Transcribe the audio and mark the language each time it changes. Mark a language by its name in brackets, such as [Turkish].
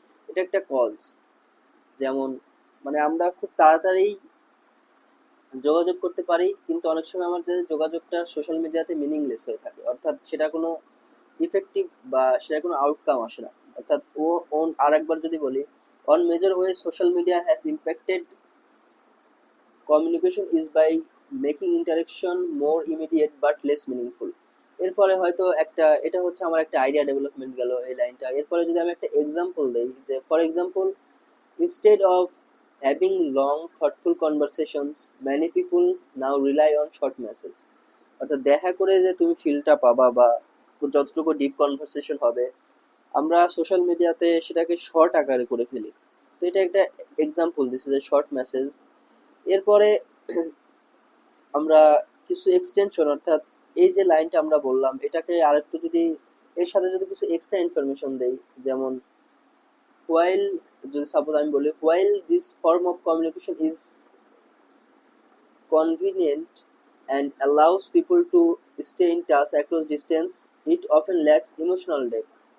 [Bangla] এটা একটা কজ, যেমন মানে আমরা খুব তাড়াতাড়ি যোগাযোগ করতে পারি, কিন্তু অনেক সময় আমাদের যোগাযোগটা সোশ্যাল মিডিয়াতে মিনিংলেস হয়ে থাকে, অর্থাৎ সেটা কোনো ইফেক্টিভ বা সেটা কোনো আউটকাম আসে না। অর্থাৎ আর একবার যদি বলি, [English] One major way social media has impacted communication is by making interaction more immediate but less meaningful. [Bangla] এরপরে হয়তো একটা, এটা হচ্ছে আমার একটা আইডিয়া ডেভেলপমেন্ট গেল এই লাইনটা। এরপরে যদি আমি একটা এক্সাম্পল দিই যে [English] For example, instead of having long thoughtful conversations, many people now rely on short messages. [Bangla] অর্থাৎ দেখা করে যে তুমি ফিলটা পাবা বা যতটুকু ডিপ কনভারসেশন হবে, আমরা সোশ্যাল মিডিয়াতে সেটাকে শর্ট আকারে করে ফেলি। তো এটা একটা এক্সাম্পল দিচ্ছে যে শর্ট মেসেজ। এরপরে আমরা কিছু এক্সটেনশন, অর্থাৎ এই যে লাইনটা আমরা বললাম এটাকে আরেকটু যদি এর সাথে যদি কিছু এক্সট্রা ইনফরমেশন দেই, যেমন while, যদি সাপোজ আমি বলি [English] while this form of communication is convenient and allows people to stay in touch across distance, it often lacks emotional depth.